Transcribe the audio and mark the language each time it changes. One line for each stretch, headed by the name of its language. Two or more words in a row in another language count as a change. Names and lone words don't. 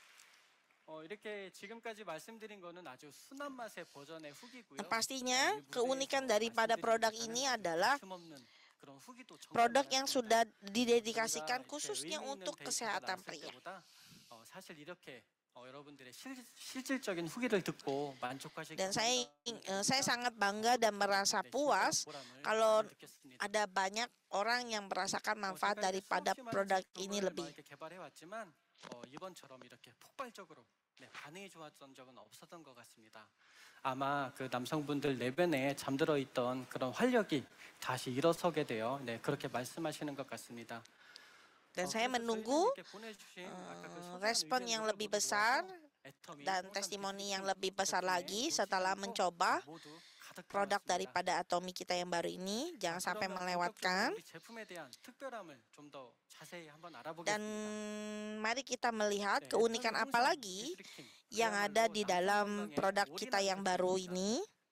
Indonesian: Nah, pastinya keunikan daripada produk ini adalah produk yang sudah didedikasikan khususnya untuk kesehatan pria. Dan saya sangat bangga dan merasa puas kalau ada banyak orang yang merasakan manfaat daripada produk ini lebih.
Korean: 반응이 좋았던 적은 없었던 것 같습니다. 아마 그 남성분들 내면에 잠들어 있던 그런 활력이 다시 일어서게 되어 그렇게 말씀하시는 것 같습니다.
Indonesian: Dan saya menunggu respon yang lebih besar dan testimoni yang lebih besar lagi setelah mencoba produk daripada Atomy kita yang baru ini. Jangan sampai melewatkan. Dan mari kita melihat keunikan apa lagi yang ada di dalam produk kita yang baru ini.